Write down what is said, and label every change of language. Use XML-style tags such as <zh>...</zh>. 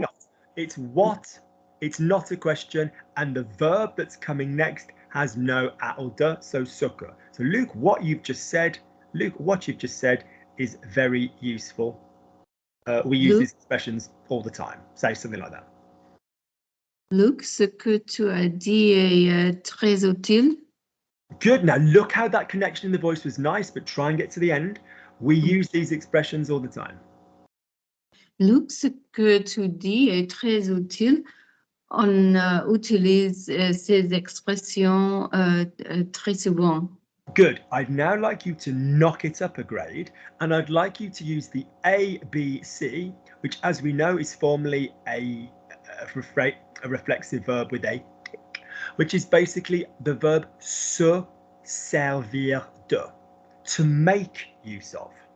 <en>not? It's what. It's not a question. And the verb that's coming next has no a or de, so sucker. So Luke, what you've just said is very useful. We use these expressions all the time. Say something like that.</en> <fr>Luke, ce que tu as dit est très utile.</fr> <en>Good. Now look how that connection in the voice was nice, but try and get to the end. We use these expressions all the time.</en> <fr>Luke, ce que tu dis est très utile. On utilise ces expressions très souvent.</fr> <en>Good. I'd now like you to knock it up a grade, and I'd like you to use the ABC, which, as we know, is formally a reflexive verb with a tick, which is basically the verb se servir de, to make use of.</en>